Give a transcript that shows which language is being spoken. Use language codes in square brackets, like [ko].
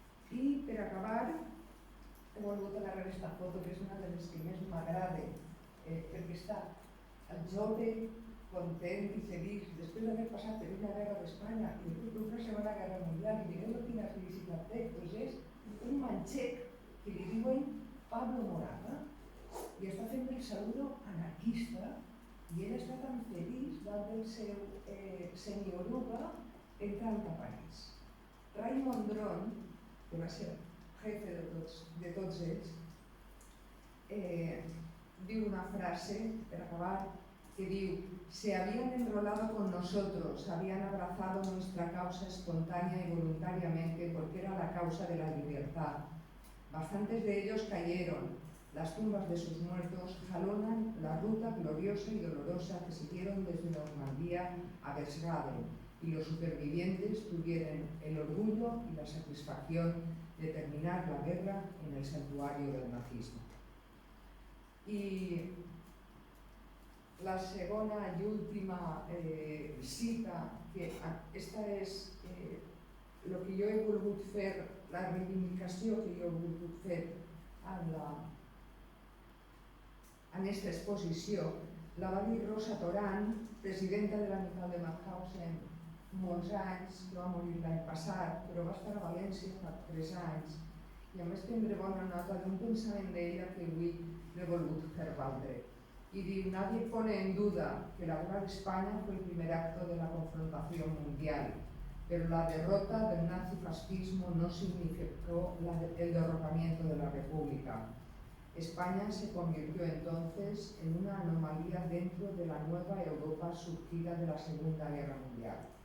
[ca] I per acabar, he volgut agarrar aquesta foto, que és una de les que més m'agrada, perquè està el jove content i feliç després d'haver passat per una guerra d'Espanya i per una segona guerra mundial, i mireu quina felicitat té. Doncs és un manxec que li diuen Pablo Moraga i està fent el saludo anarquista, i ell està tan feliç davant del seu senyoruga entrant a París. Raymond Dron, que va ser jefe de tots ells, diu una frase, per acabar, que diu: [es] se habían enrolado con nosotros, habían abrazado nuestra causa espontánea y voluntariamente porque era la causa de la libertad. Bastantes de ellos cayeron. Las tumbas de sus muertos jalonan la ruta gloriosa y dolorosa que siguieron desde Normandía a Berchtesgaden, y los supervivientes tuvieron el orgullo y la satisfacción de terminar la guerra en el santuario del nazismo. [ca] I la segona i última cita, que esta és el que jo he volgut fer, la reivindicació que jo he volgut fer en aquesta exposició, la va dir Rosa Torán, presidenta de l'Amical de Mauthausen, molts anys, que va morir l'any passat, però va estar a València fa 3 anys, i a més prendre bona nota d'un pensament d'ella que avui l'he volgut fer valdre. [es] Y diu: nadie pone en duda que la guerra de España fue el primer acto de la confrontación mundial, pero la derrota del nazifascismo no significó el derrocamiento de la República. España se convirtió entonces en una anomalía dentro de la nueva Europa surgida de la Segunda Guerra Mundial.